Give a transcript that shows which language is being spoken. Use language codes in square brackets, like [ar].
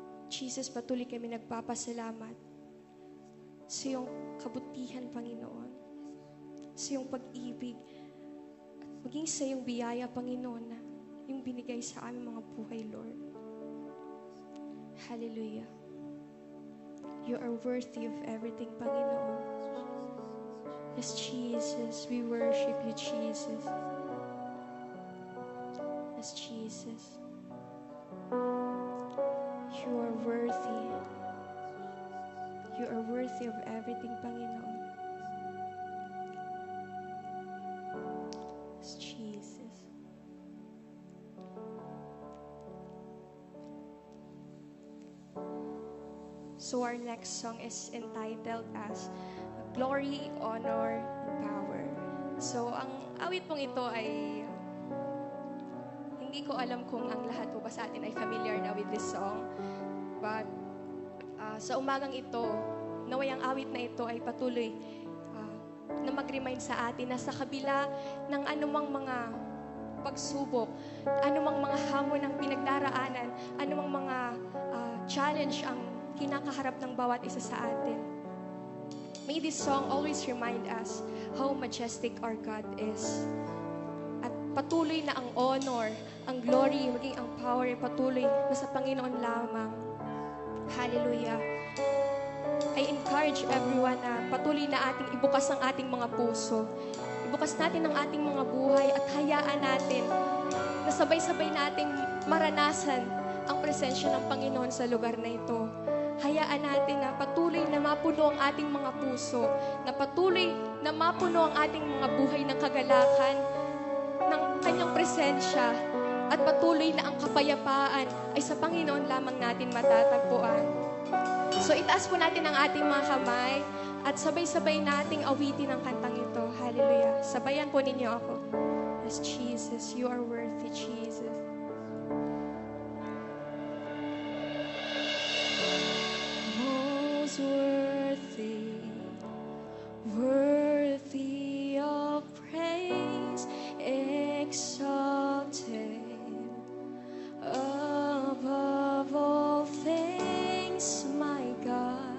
[tl] Jesus, patuloy kami nagpapasalamat sa iyong kabutihan, Panginoon, sa iyong pag-ibig, at maging sa iyong biyaya, Panginoon, na yung binigay sa aming mga buhay, Lord. Hallelujah. [en] You are worthy of everything, [tl] Panginoon. [en] Yes, Jesus, we worship you, Jesus. Yes, Jesus. You are worthy. You are worthy of everything, [tl] Panginoon. [en] Yes, Jesus. So our next song is entitled as Glory, Honor, and Power. [tl] So ang awit pong ito ay hindi ko alam kung ang lahat po ba sa atin ay familiar na [en] with this song. [tl] But sa umagang ito, naway ang awit na ito ay patuloy na mag-remind sa atin na sa kabila ng anumang mga pagsubok, anumang mga hamon ng pinagdaraanan, anumang mga challenge ang kinakaharap ng bawat isa sa atin. [en] May this song always remind us how majestic our God is. [tl] At patuloy na ang honor, ang glory, maging ang power ay patuloy na sa Panginoon lamang. Hallelujah. [en] I encourage everyone [tl] na patuloy na ating ibukas ang ating mga puso. Ibukas natin ang ating mga buhay at hayaan natin na sabay-sabay nating maranasan ang presensya ng Panginoon sa lugar na ito. Hayaan natin na patuloy na mapuno ang ating mga puso, na patuloy na mapuno ang ating mga buhay ng kagalakan, ng kanyang presensya, at patuloy na ang kapayapaan ay sa Panginoon lamang natin matatagpuan. So itaas po natin ang ating mga kamay at sabay-sabay nating awitin ang kantang ito. Hallelujah. Sabayan po ninyo ako. [en] Yes, Jesus, you are worthy, Jesus. Worthy, worthy of praise, exalted above all things, my God.